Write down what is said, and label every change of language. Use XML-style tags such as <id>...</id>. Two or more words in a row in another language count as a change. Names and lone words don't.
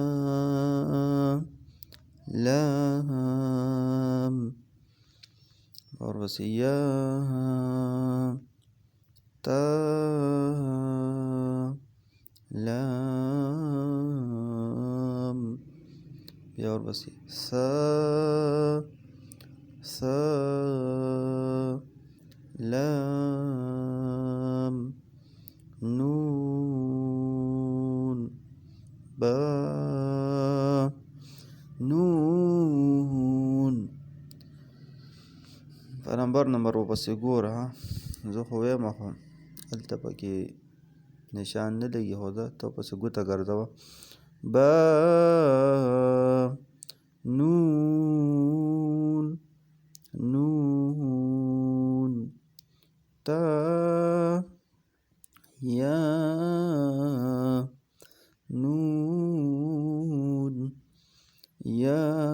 <ps>لام ورپسې یا تا لام، بیا ورپسې سا لام نون با نون. په نمبر ورپسې ګوره، زه خو وایم خو هلته پکې نشان نه لګي، خو ده ته پسې ګوته ګرځوه. با نون نون تا یا نون یا</ps>